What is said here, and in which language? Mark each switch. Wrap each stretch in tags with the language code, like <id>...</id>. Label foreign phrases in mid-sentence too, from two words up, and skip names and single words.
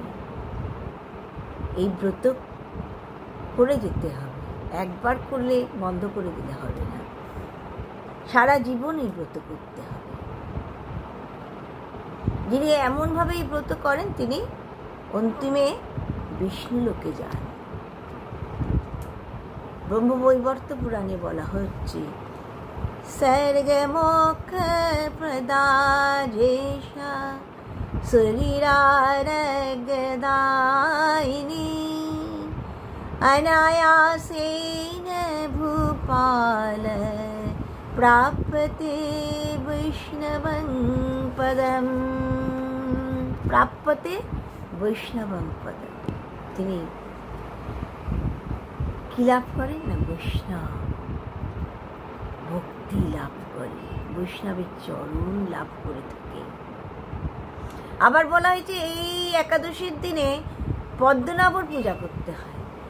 <bn>এই ব্রত করে যেতে হবে, একবার করলে বন্ধ করে দিলে হবে না, সারা জীবন এই ব্রত করতে হবে। যিনি এমনভাবে এই ব্রত করেন তিনি অন্তিমে বিষ্ণু লোকে যান। ব্রহ্মবৈবর্ত পুরাণে বলা হচ্ছে,</bn> <sa>सर्ग मोक्ष प्रदायेशा शरीरारगदायिनी अनायासेन भूपाल प्राप्यते वैष्णवं पदं। प्राप्यते वैष्णवं पदं,</sa> <bn>তিনি কি লাভ করেন না, বৈষ্ণব ভক্তি লাভ করে, বৈষ্ণবের চরণ লাভ করে থাকে। আবার বলা হয়েছে এই একাদশীর দিনে পদ্মনাভর পূজা করতে হয়।</bn>